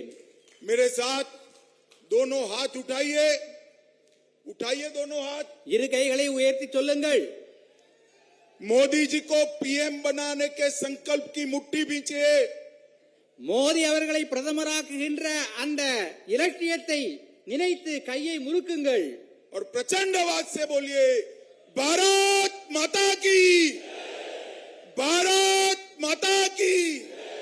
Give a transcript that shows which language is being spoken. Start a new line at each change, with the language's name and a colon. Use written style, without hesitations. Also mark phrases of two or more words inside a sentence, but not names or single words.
Hindi: मेरे साथ दोनों हाथ उठाइए, उठाइए दोनों हाथ,
Tamil: இரு கைகளை உயர்த்தி சொல்லுங்கள்.
Hindi: मोदी जी को पीएम बनाने के संकल्प की मुट्ठी भींचिए।
Tamil: மோடி அவர்களை பிரதமராக்குகின்ற அந்த இலட்சியத்தை நினைத்து கையை முறுக்குங்கள்.
Hindi: और प्रचंड आवाज से बोलिए, भारत माता की, भारत माता की।